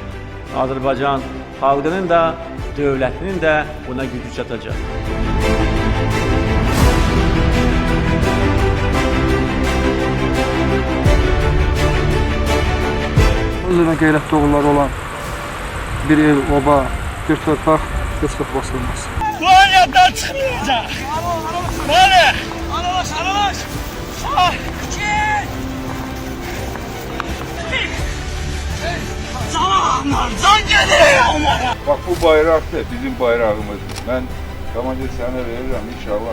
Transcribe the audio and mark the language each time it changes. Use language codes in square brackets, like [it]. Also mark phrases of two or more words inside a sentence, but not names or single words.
[az] Azərbaycan xalqının da, dövlətinin də buna gücü çatacaq. Özünə qeyrətli oğulları olan bir el, oba, bir torpaq heç vaxt basılmaz. [tr] Konya'dan çıkmayacak! Böyle! Aralaş, aralaş! Ah! Canavarlar! Can geliyor onlara! Bak bu bayrak da bizim bayrağımızdır. Ben Kemal'i sana veririm inşallah.